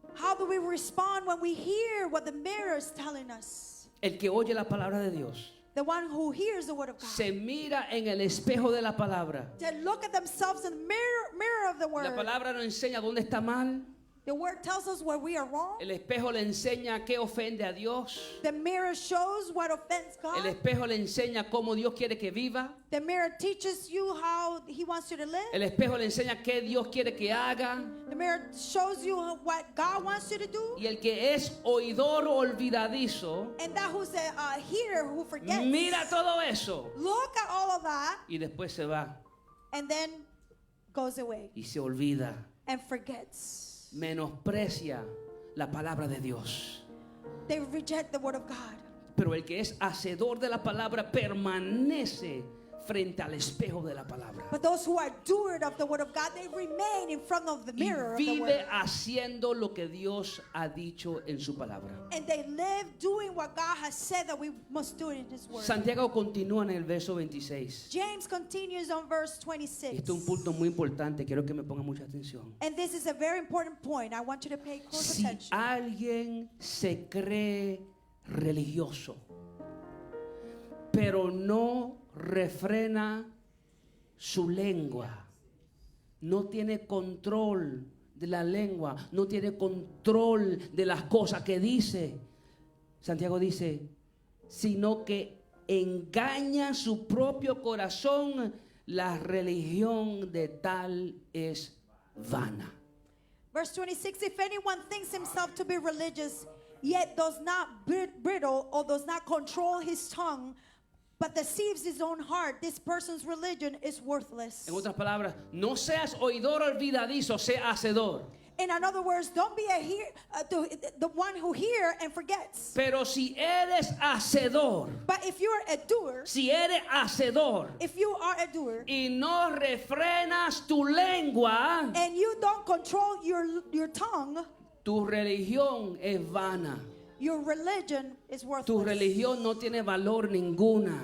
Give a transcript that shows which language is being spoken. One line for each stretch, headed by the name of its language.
English: How do we respond when we hear what the mirror is telling us?
Spanish: El que oye la palabra de Dios
English: The one who hears the word of God.
Spanish: se mira en el espejo de la palabra.
English: They look at themselves in the mirror of the
Spanish: La
English: word.
Spanish: palabra nos enseña dónde está mal.
English: The word tells us where we are wrong.
Spanish: El espejo le enseña qué ofende a Dios.
English: The mirror shows what offends
Spanish: El
English: God.
Spanish: espejo le enseña cómo Dios quiere que viva.
English: The mirror teaches you how he wants you to live.
Spanish: El espejo le enseña qué Dios quiere que haga.
English: The mirror shows you what God wants you to do.
Spanish: Y el que es oidor olvidadizo
English: And that who's a hearer who forgets.
Spanish: mira todo eso
English: Look at all of that
Spanish: y después se va
English: and then goes away
Spanish: y se olvida.
English: and forgets.
Spanish: Menosprecia la palabra de Dios.
English: They reject the word of God.
Spanish: Pero el que es hacedor de la palabra permanece frente al espejo de la palabra.
English: But those who are doers of the word of God, they remain in front of the
Spanish: Y
English: mirror of the
Spanish: vive
English: word.
Spanish: haciendo lo que Dios ha dicho en su palabra.
English: And they live doing what God has said that we must do in his word.
Spanish: Santiago continúa en el verso 26.
English: James continues on verse 26.
Spanish: Esto es un punto muy importante, quiero que me pongan mucha atención.
English: And this is a very important point. I want you to pay close
Spanish: Si
English: attention.
Spanish: alguien se cree religioso, pero no refrena su lengua, no tiene control de la lengua, no tiene control de las cosas que dice, Santiago dice, sino que engaña su propio corazón, la religión de tal es vana.
English: Verse 26, if anyone thinks himself to be religious, yet does not bridle or does not control his tongue, but deceives his own heart, this person's religion is worthless.
Spanish: En otras palabras, no seas oidor olvidadizo, sé hacedor.
English: In other words, don't be the one who hears and forgets.
Spanish: Pero si eres hacedor,
English: But if you're a doer,
Spanish: si eres hacedor
English: if you are a doer,
Spanish: y no refrenas tu lengua,
English: and you don't control your tongue,
Spanish: tu religión es vana.
English: your religion is
Spanish: Tu
English: worthless.
Spanish: religión no tiene valor ninguna.